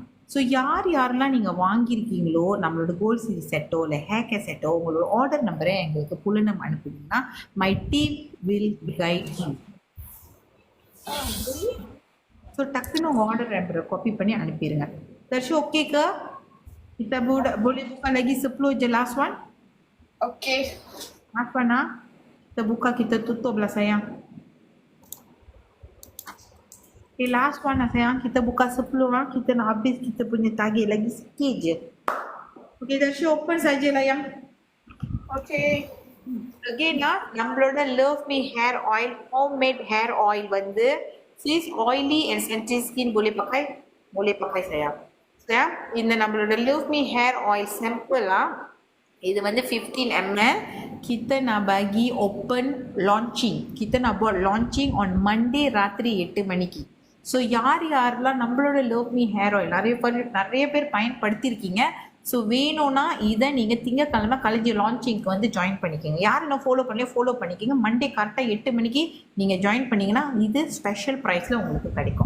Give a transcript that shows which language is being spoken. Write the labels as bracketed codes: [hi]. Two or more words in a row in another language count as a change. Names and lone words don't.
[ta] ஸோ யாரெல்லாம் நீங்கள் வாங்கியிருக்கீங்களோ நம்மளோட கோல்ட் சீரிஸ் செட்டோ இல்லை ஹேர் கேர் செட்டோ உங்களோட ஆர்டர் நம்பரை எங்களுக்கு புலனம் அனுப்புனீங்கன்னா [en] my team will guide you. [ta] ஸோ டக்குன்னு உங்கள் ஆர்டர் நம்பரை காப்பி பண்ணி அனுப்பிடுங்க. [ms] தர்ஷு ஓகே ke? Kita boleh buka lagi 10 je last one. Okay. Last one ah. Kita buka, kita tutup lah sayang. Okay, last one lah sayang. Kita buka 10 ah. Kita nak habis kita punya target lagi sikit je. Okay, Darshu open sajalah yang. Okay. Again lah, [en] நம்மளோட Love Me hair oil, homemade hair oil வந்து sis oily and sensitive skin [ms] boleh pakai sayang. Sayang, [ta] இந்த நம்மளோட Love Me hair oil sample lah. இது வந்து 15 ml. [ms] Kita nak bagi open launching. Kita nak buat launching [en] on Monday [ta] ராத்திரி 8 மணிக்கு. ஸோ யாரெல்லாம் நம்மளோட Love Me hair oil நிறைய பேர் பயன்படுத்தியிருக்கீங்க. ஸோ வேணும்னா இதை நீங்கள் திங்கக்கிழமை காலேஜ் லான்ச்சிங்க்கு வந்து ஜாயின் பண்ணிக்கோங்க. யார் என்ன ஃபாலோ பண்ணிக்கோங்க. மண்டே கரெக்டாக 8 மணிக்கு நீங்கள் ஜாயின் பண்ணிங்கன்னா இது ஸ்பெஷல் ப்ரைஸில் உங்களுக்கு கிடைக்கும்.